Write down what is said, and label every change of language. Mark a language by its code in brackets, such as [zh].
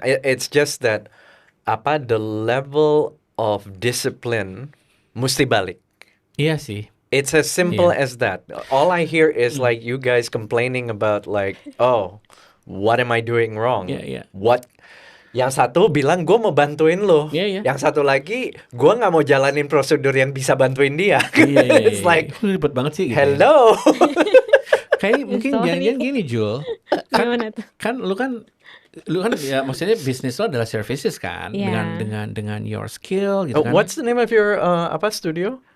[en] It's just that the level of discipline [id] mesti balik. Iya sih. [en] It's as simple as that. All I hear is like you guys complaining about like, oh, what am I doing wrong? Yeah. [id] What Yang satu bilang gue mau bantuin lo, Iya, iya. yang satu lagi gue nggak mau jalanin prosedur yang bisa bantuin dia. Iya. [en] It's like, [id] ribet banget sih gitu. [en] hello. [id] Kayak mungkin [en] Sorry. [id] jangan gini Jul. Gimana tuh? Kan lu kan ya maksudnya bisnis lo adalah services kan, Iya. dengan [en] your skill [id] gitu kan. [en] What's the name of your studio?